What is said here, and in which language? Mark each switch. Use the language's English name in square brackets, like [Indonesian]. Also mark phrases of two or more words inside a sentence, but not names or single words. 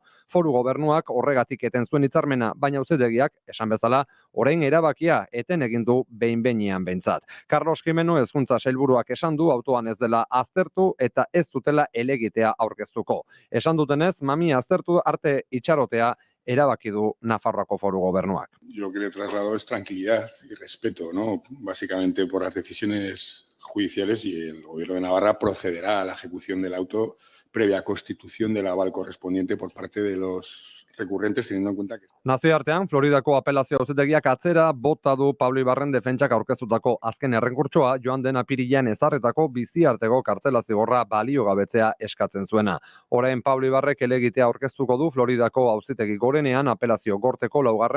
[Basque] Foru gobernuak horregatik eten zuen hitzarmena, baina auzitegiak esan bezala orain erabakia eten egin du behin-behinean behintzat. Carlos Jimeno hezkuntza sailburuak esan du autoan ez dela aztertu eta ez dutela helegitea aurkeztuko. Esan dutenez, mami aztertu arte itxarotea erabaki du Nafarroako Foru Gobernuak. [Spanish] Yo que le traslado es tranquilidad y respeto, ¿no? Básicamente por las decisiones judiciales y el Gobierno de Navarra procederá a la ejecución del auto previa constitución del aval correspondiente por parte de los recurrentes, teniendo en cuenta que... [Basque] Nazioartean, Floridako apelazio auzitegiak atzera bota du Pablo Ibarren defentsak aurkeztutako azken errenkurtsoa joan den apirilean ezarretako biziarteko kartzela zigorra baliogabetzea eskatzen zuena. Orain Pablo Ibarrek helegitea aurkeztuko du Floridako auzitegi gorenean apelazio gorteko 4.